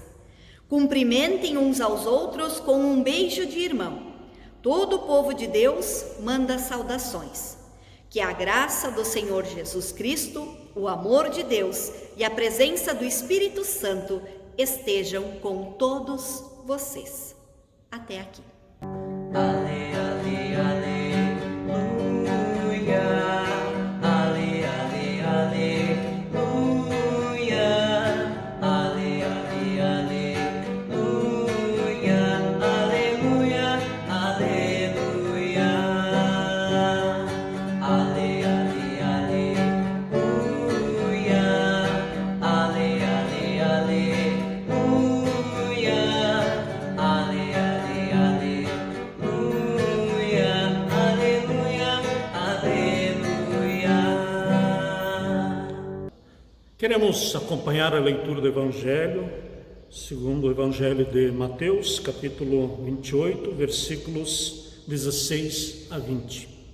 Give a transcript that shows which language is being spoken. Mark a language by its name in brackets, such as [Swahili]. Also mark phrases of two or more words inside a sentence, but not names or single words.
[Portuguese] Cumprimentem uns aos outros com um beijo de irmão. Todo o povo de Deus manda saudações. Que a graça do Senhor Jesus Cristo, o amor de Deus e a presença do Espírito Santo estejam com todos vocês. Até aqui. Ale, ale, aleluia. Ale, ale, aleluia. Ale, ale, aleluia. Aleluia, aleluia. Ale, ale, aleluia. Ale, ale, aleluia. Ale, ale, aleluia. Aleluia, aleluia. Queremos acompanhar a leitura do Evangelho, segundo o Evangelho de Mateus, capítulo 28, versículos 16 a 20.